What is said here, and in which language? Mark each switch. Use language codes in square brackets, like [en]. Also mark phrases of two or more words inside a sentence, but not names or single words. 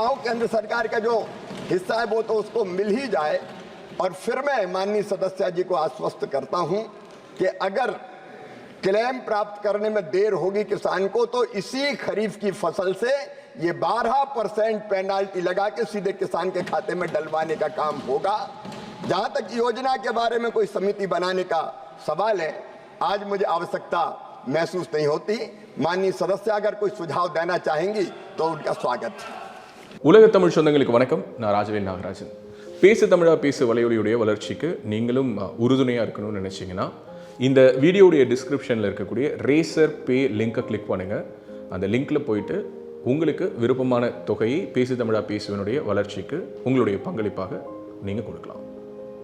[hi] केंद्र सरकार का जो हिस्सा है वो तो उसको मिल ही जाए, और फिर मैं माननीय सदस्य जी को आश्वस्त करता हूं कि अगर क्लेम प्राप्त करने में देर होगी किसान को तो इसी खरीफ की फसल से ये 12% पेनाल्टी लगा के सीधे किसान के खाते में डलवाने का काम होगा। जहां तक योजना के बारे में कोई समिति बनाने का सवाल है, आज मुझे आवश्यकता महसूस नहीं होती। माननीय सदस्य अगर कोई सुझाव देना चाहेंगी तो उनका स्वागत है। [ta] உலக தமிழ் சொந்தங்களுக்கு வணக்கம். நான் ராஜவேல் நாகராஜன். பேசு தமிழா பேசு வலையொலியுடைய வளர்ச்சிக்கு நீங்களும் உறுதுணையாக இருக்கணும்னு நினச்சிங்கன்னா இந்த வீடியோடைய டிஸ்கிரிப்ஷனில் இருக்கக்கூடிய ரேசர் பே லிங்கை கிளிக் பண்ணுங்கள். அந்த லிங்க்கில் போயிட்டு உங்களுக்கு விருப்பமான தொகையை பேசு தமிழா பேசுவனுடைய வளர்ச்சிக்கு உங்களுடைய பங்களிப்பாக நீங்கள் கொடுக்கலாம்.